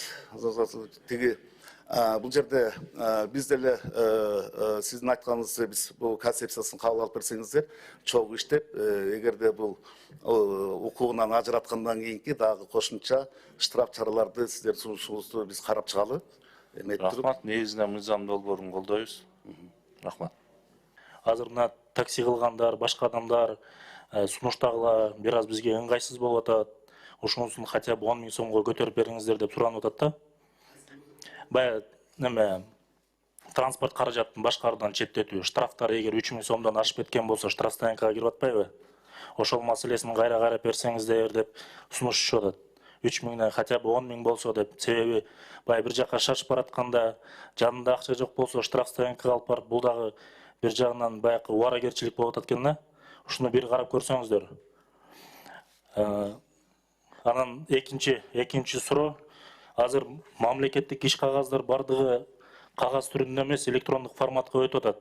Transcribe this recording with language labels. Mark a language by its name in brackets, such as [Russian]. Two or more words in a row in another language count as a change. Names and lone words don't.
[Kyrgyz] Тиги бул жерде биз деле сиздин айтканыңызды биз бул концепциясын кабыл алып берсеңиздер, чогуу иштеп, эгерде бул укугунан ажыраткандан кийинки дагы кошумча штраф чараларды сиздер сунушуңузду биз карап чыгалы. Рахмат, негизинен мыйзам долбоорун колдойбуз. Рахмат. Азыр мына такси кылгандар, башка адамдар сунуштагыла бир аз бизге ыңгайсыз болуп атат. Ушунусун [Russian] хотя бы [Kyrgyz] 10 000 сомго көтөрүп бериңиздер деп суранып атат да. Бая неме транспорт каражатын башкаруудан четтетүү, штрафтар эгер 3 000 сомдон ашып кеткен болсо штрафстоянкага кирип атпайбы? Ошол маселесин кайра карап берсеңиздер деп сунушушуп атат. 3 000 [Russian] хотя бы [Kyrgyz] 10 000 болсо деп, себеби бая бир жака шашып баратканда жанында акча жок болсо штрафстоянкага алып барып, бул дагы бир жагынан баягы убарагерчилик болуп атат экен да. Ушуну бир карап көрсөңүздөр. Анан экинчи суроо, азыр мамлекеттик иш кагаздар бардыгы кагаз түрүндө эмес, электрондук форматка өтүп атат.